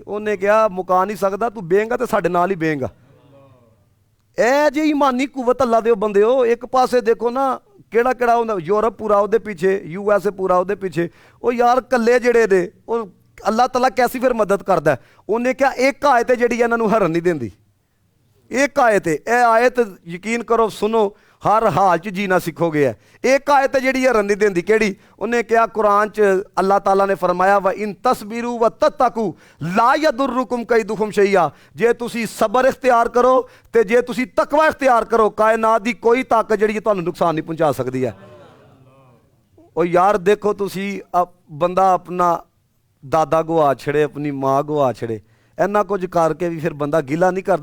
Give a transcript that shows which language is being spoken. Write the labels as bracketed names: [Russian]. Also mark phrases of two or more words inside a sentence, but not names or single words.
[Punjabi] ਉਹਨੇ ਕਿਹਾ ਮੁਕਾ ਨਹੀਂ ਸਕਦਾ, ਤੂੰ ਬੇਂਗਾ ਤੇ ਸਾਡੇ ਨਾਲ ਹੀ ਬੇਂਗਾ। ਇਹ ਜੇ ਈਮਾਨੀ ਕੁਵਤ ਅੱਲਾ ਦੇ ਬੰਦਿਓ, ਇੱਕ ਪਾਸੇ ਦੇਖੋ ਨਾ ਕਿਹੜਾ ਕਿਹੜਾ ਹੁੰਦਾ, ਯੂਰਪ ਪੂਰਾ ਉਹਦੇ ਪਿੱਛੇ, USA ਪੂਰਾ ਉਹਦੇ ਪਿੱਛੇ, ਉਹ ਯਾਰ ਕੱਲੇ ਜਿਹੜੇ ਨੇ ਉਹ ਅੱਲਾਹ ਤਾਲਾ ਕੈਸੀ ਫਿਰ ਮਦਦ ਕਰਦਾ? ਉਹਨੇ ਕਿਹਾ ਇੱਕ ਆਇਤ ਜਿਹੜੀ ਇਹਨਾਂ ਨੂੰ ਹਰਨ ਨਹੀਂ ਦਿੰਦੀ, ਇੱਕ ਆਇਤ, ਇਹ ਆਇਤ ਯਕੀਨ ਕਰੋ ਸੁਣੋ ਹਰ ਹਾਲ 'ਚ ਜੀਣਾ ਸਿੱਖੋਗੇ। ਹੈ ਇੱਕ ਆਇਤ ਜਿਹੜੀ ਹਰਨ ਨਹੀਂ ਦਿੰਦੀ, ਕਿਹੜੀ? ਉਹਨੇ ਕਿਹਾ ਕੁਰਾਨ 'ਚ ਅੱਲਾਹ ਤਾਲਾ ਨੇ ਫਰਮਾਇਆ [Arabic] وإن تصبروا وتتقوا لا يضركم كيدهم شيئا, [Punjabi] ਜੇ ਤੁਸੀਂ ਸਬਰ ਇਖਤਿਆਰ ਕਰੋ ਤੇ ਜੇ ਤੁਸੀਂ ਤਕਵਾ ਇਖਤਿਆਰ ਕਰੋ, ਕਾਇਨਾਤ ਦੀ ਕੋਈ ਤਾਕਤ ਜਿਹੜੀ ਤੁਹਾਨੂੰ ਨੁਕਸਾਨ ਨਹੀਂ ਪਹੁੰਚਾ ਸਕਦੀ ਹੈ। ਉਹ ਯਾਰ ਦੇਖੋ ਤੁਸੀਂ ਬੰਦਾ ਆਪਣਾ ਦਾਦਾ ਗਵਾ ਛੜੇ, ਆਪਣੀ ਮਾਂ ਗਵਾ ਛੜੇ, ਇੰਨਾ ਕੁਝ ਕਰਕੇ ਵੀ ਫਿਰ ਬੰਦਾ ਗਿਲਾ ਨਹੀਂ ਕਰਦਾ।